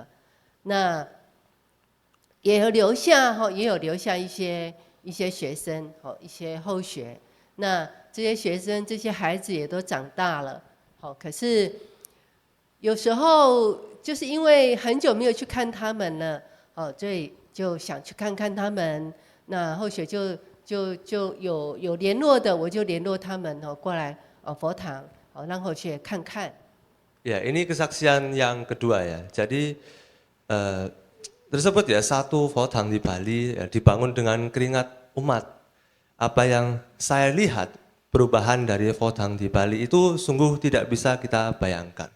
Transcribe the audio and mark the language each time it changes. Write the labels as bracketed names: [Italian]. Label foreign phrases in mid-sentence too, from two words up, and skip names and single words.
[Chinese] 那 也有留下一些学生一些后学，那这些学生这些孩子也都长大了，可是有时候就是因为很久没有去看他们了，所以就想去看看他们。那后学就有联络的，我就联络他们过来佛堂，让后学看看。 [Indonesian] Ya, ini kesaksian yang kedua ya. Jadi tersebut ya satu Fotang di Bali ya, dibangun dengan keringat umat. Apa yang saya lihat perubahan dari Fotang di Bali itu sungguh tidak bisa kita bayangkan.